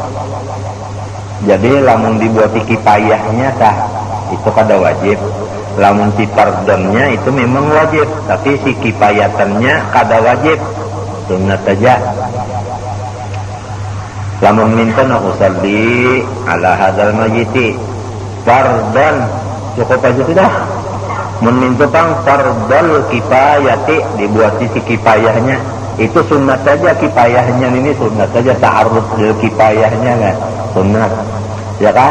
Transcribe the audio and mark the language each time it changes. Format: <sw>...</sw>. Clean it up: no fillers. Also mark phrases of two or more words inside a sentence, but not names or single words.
<bjn>Jadi lamun dibuati kifayahnya tah itu kada wajib. Lamun si fardonnya itu memang wajib, tapi si kifayatannya kada wajib, sunat saja. Lamun minta na</bjn> <ar>usalli ala hadzal mayyiti fardhan</ar> <bjn>cukup aja sudah. Mun minta pang</bjn> <ar>fardhal kifayati</ar> <bjn>dibuati si kifayahnya itu sunat saja, kifayahnya ini sunat saja,</bjn> <ar>ta'arrud lil</ar> <bjn>kifayahnya kan sunat ya kan.</bjn>